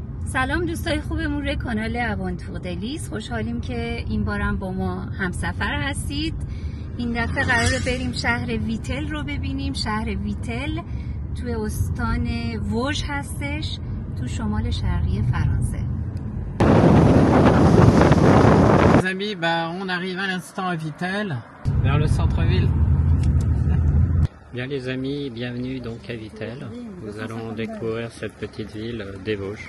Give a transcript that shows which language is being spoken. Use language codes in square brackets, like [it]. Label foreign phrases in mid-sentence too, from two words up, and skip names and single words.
[fa] سلام دوستای خوبمون کانال اوانتور دلیس، خوشحالیم که این بارم با ما همسفر هستید. این دفعه قراره بریم شهر ویتل رو ببینیم. شهر ویتل توی استان ووژ هستش، تو شمال شرقی فرانسه. [fr] Les amis, on arrive à l'instant à Vitel, vers le centre-ville. Bien les amis, bienvenue donc à Vitel. Nous allons découvrir cette petite ville des Vosges.